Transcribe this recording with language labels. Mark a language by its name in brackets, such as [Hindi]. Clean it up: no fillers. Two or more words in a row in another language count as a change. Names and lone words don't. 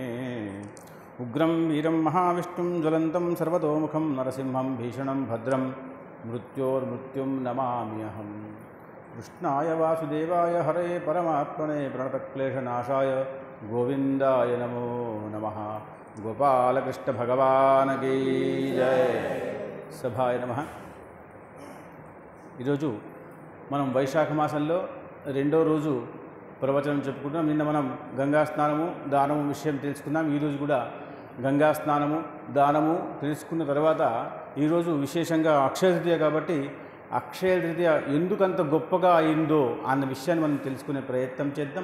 [Sanskrit] उग्रं वीरं महाविष्णुं ज्वलन्तं सर्वतोमुखं नरसिंहं भीषणं भद्रं मृत्योर्मृत्युं नमाम्यहम्। कृष्णाय वासुदेवाय हरे परमात्मने प्रणतक्लेशनाशाय गोविन्दाय नमो नमः। [Hindi] गोपालकृष्ण भगवान् की जय। [Sanskrit] सभाय नमः। [Telugu] ఈరోజు మనం వైశాఖ మాసంలో రెండో రోజు ప్రవచనం చెప్పుకుంటాం. నిన్న మనం గంగా స్నానము దానము విషయం తెలుసుకున్నాం. ఈరోజు కూడా గంగా స్నానము దానము తెలుసుకున్న తర్వాత ఈరోజు విశేషంగా అక్షయ తృతీయ కాబట్టి అక్షయ తృతీయ ఎందుకంత గొప్పగా అయిందో అన్న విషయాన్ని మనం తెలుసుకునే ప్రయత్నం చేద్దాం.